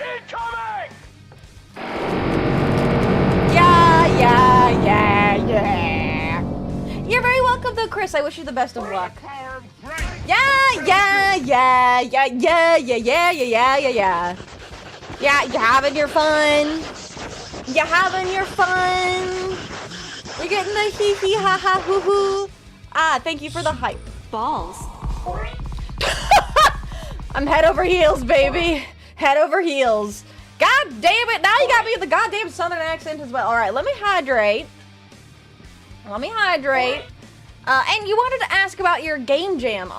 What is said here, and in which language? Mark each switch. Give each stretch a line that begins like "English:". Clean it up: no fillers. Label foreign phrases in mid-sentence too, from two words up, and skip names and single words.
English: Yeah. You're very welcome though, Chris. I wish you the best of luck. Yeah. Yeah, you're having your fun. You're having your fun. You're getting the hee hee ha ha hoo hoo. Ah, thank you for the hype. Balls. I'm head over heels, baby. Head over heels. God damn it. Now you got me with the goddamn southern accent as well. All right, let me hydrate. And you wanted to ask about your game jam.